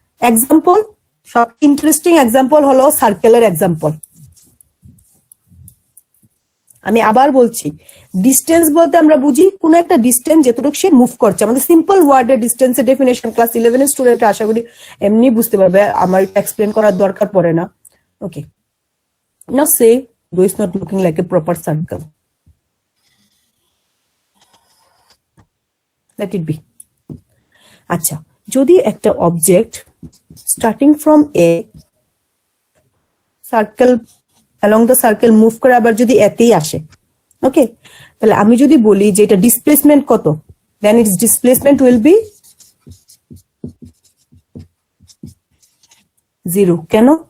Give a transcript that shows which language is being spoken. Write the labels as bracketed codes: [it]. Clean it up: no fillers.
[bn] Example, সব interesting example হলো সার্কেলের এক্সাম্পল। আমি আবার বলছি, ডিস্টেন্স বলতে আমরা বুঝি কোন একটা ডিস্টেন্স যতটুকু সে মুভ করছে। আমাদের সিম্পল ওয়ার্ডের ডিস্টেন্সের ডেফিনেশন ক্লাস 11 এর স্টুডেন্ট আশা করি এমনি বুঝতে পারবে, আমার এক্সপ্লেন করার দরকার পড়ে না। [en] Okay, now সে though it's not looking like a proper circle, let it be. [bn] আচ্ছা, যদি একটা object starting from a circle [en] along the circle [bn] move করে আবার যদি এতেই আসে, ওকে, তাহলে আমি যদি বলি যে এটা ডিসপ্লেসমেন্ট কত, [en] then its displacement will be 0। [bn] কেন?